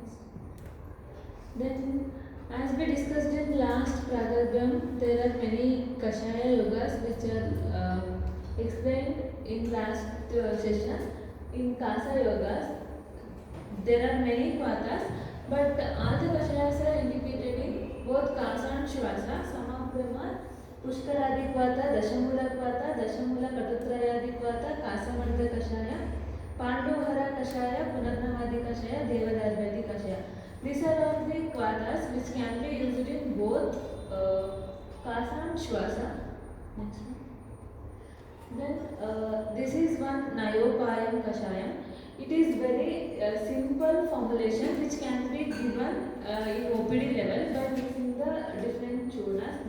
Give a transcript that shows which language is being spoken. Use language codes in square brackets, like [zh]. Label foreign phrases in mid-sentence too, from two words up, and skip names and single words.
[en] Then, as we discussed in last Pragarbhyam, there are many Kashaya yogas which are explained in last session. In Kasa yogas, there are many Kwatas, but all the Kashayas are indicated in both Kasa and Shwasa. Some of them are Pushkaradi Kwata, Dashamula Kwata, Dashamula Katutrayadi Kwata, Kasamardha Kashaya, Pandohara Kashaya, Punarnamadi Kashaya, Devadarvati Kashaya. These are all the Kwatas which can be used in both Kasa and Shwasa. Next one. Then this is one Nayopayam Kashayam. It is very simple formulation which can be given in OPD level by mixing the different churnas.